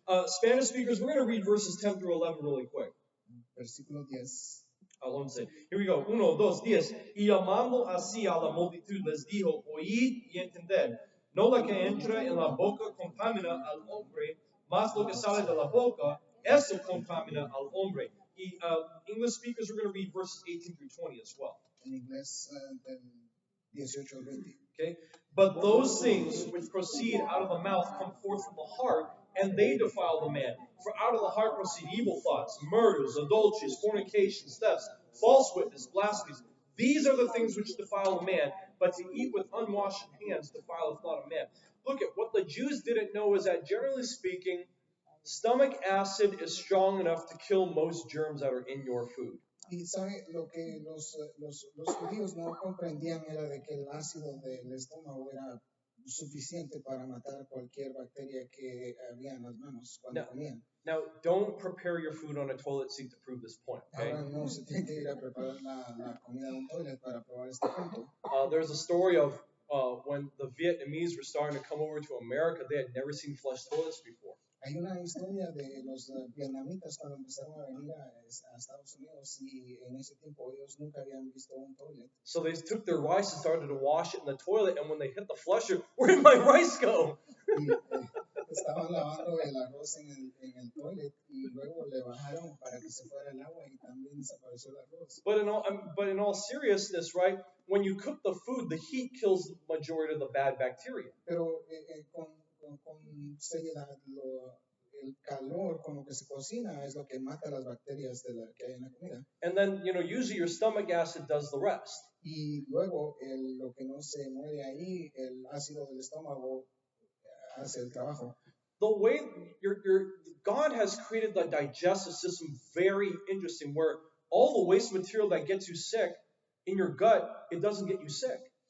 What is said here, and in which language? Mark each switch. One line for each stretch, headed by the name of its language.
English: Spanish speakers, we're gonna read verses 10 through 11 really quick.
Spanish: Versículo 10. Al 11.
English: Here we go. 1, 2, 10.
Spanish: Y llamando así a la multitud les dijo, oíd y entended. No la que entra en la boca contamina al hombre, mas lo que sale de la boca, eso contamina al hombre.
English: Y English speakers, we're going to read verses 18 through 20 as well.
Spanish: En inglés, del 18 al 20.
English: Okay? But those things which proceed out of the mouth come forth from the heart, and they defile the man. For out of the heart proceed evil thoughts, murders, adulteries, fornications, thefts, false witness, blasphemies. These are the things which defile a man, but to eat with unwashed hands defileth not a man. Look at what the Jews didn't know is that, generally speaking, stomach acid is strong enough to kill most germs that are in your food.
Spanish: Y sabe, lo que los judíos no comprendían era de que el ácido del estómago era suficiente para matar cualquier bacteria que había en las manos cuando comían.
English: Now, don't prepare your food on a toilet seat to prove this point, okay?
Spanish: Ahora no se tiene que ir a preparar la comida de un toilet para probar este punto.
English: There's a story of when the Vietnamese were starting to come over to America, they had never seen flush toilets before.
Spanish: Hay una historia de los vietnamitas cuando empezaron a venir a Estados Unidos y en ese tiempo ellos nunca habían visto un toilet.
English: So they took their rice and started to wash it in the toilet, and when they hit the flusher, where did my rice go?
Spanish: Y estaban lavando el arroz en el toilet y luego le bajaron para que se fuera el agua y también desapareció el arroz.
English: But in all seriousness, right? When you cook the food, the heat kills the majority of the bad bacteria.
Spanish: Pero con seriedad, el calor con lo que se cocina es lo que mata las bacterias que hay en la comida.
English: And then, usually your stomach acid does the rest.
Spanish: Y luego lo que no se muere ahí, el ácido del estómago hace el trabajo.
English: The way God has created the digestive system very interesting, where all the waste material that gets you sick in your gut, it doesn't get you sick.